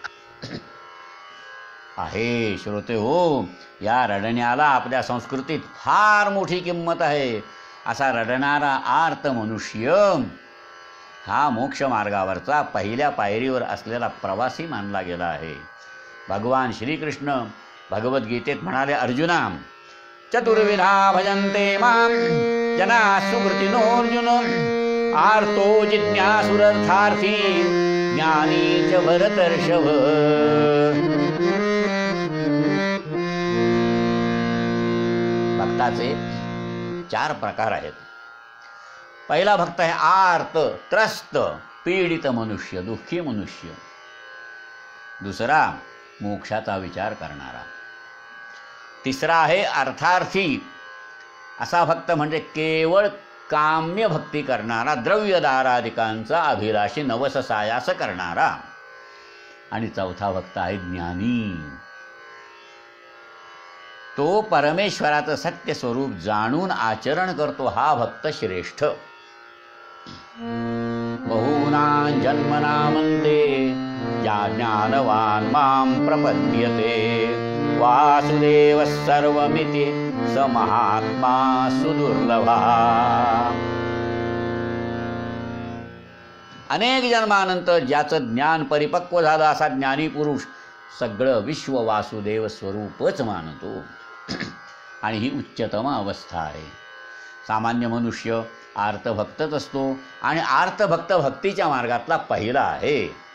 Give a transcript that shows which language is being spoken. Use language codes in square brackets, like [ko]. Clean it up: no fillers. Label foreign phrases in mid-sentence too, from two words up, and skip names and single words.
[mr] आहे श्रोते हो, या रडण्याला आपल्या संस्कृतीत फार मोठी किंमत आहे. असा रडणारा आर्त मनुष्य हा मोक्ष मार्गावरचा पहिल्या पायरीवर असलेला प्रवासी मानला गेला आहे. भगवान श्रीकृष्ण भगवद्गीतेत म्हणाले, अर्जुना [sa] चतुर्विधा भजन्ते मां जना सुकृतिनोऽर्जुन, आर्तो जिज्ञासुरर्थार्थी ज्ञानी च भरतर्षभ. [mr] भक्ताचे 4 प्रकार आहेत. पहिला भक्त आहे आर्त, त्रस्त, पीडित मनुष्य, दुःखी मनुष्य. दुसरा मोक्षाचा विचार करणारा. तिसरा आहे अर्थार्थी. असा भक्त म्हणजे केवळ काम्य भक्ती करणारा, द्रव्यदाराधिकांचा अभिलाषी, नवस सायास करणारा. आणि चौथा भक्त आहे ज्ञानी. तो परमेश्वराचं सत्य स्वरूप जाणून आचरण करतो, हा भक्त श्रेष्ठ. [sa] बहूनां जन्मनामन्ते या ज्ञानवान् मां प्रपद्यते, वासुदेव सर्वमिति स महात्मा सुदुर्लभः. [mr] अनेक जन्मानंतर ज्याचं ज्ञान परिपक्व झालं असा ज्ञानी पुरुष सगळं विश्व वासुदेव स्वरूपच मानतो. आणि ही उच्चतम अवस्था आहे. सामान्य मनुष्य आर्तभक्तच असतो, आणि आर्तभक्त भक्तीच्या मार्गातला पहिला आहे.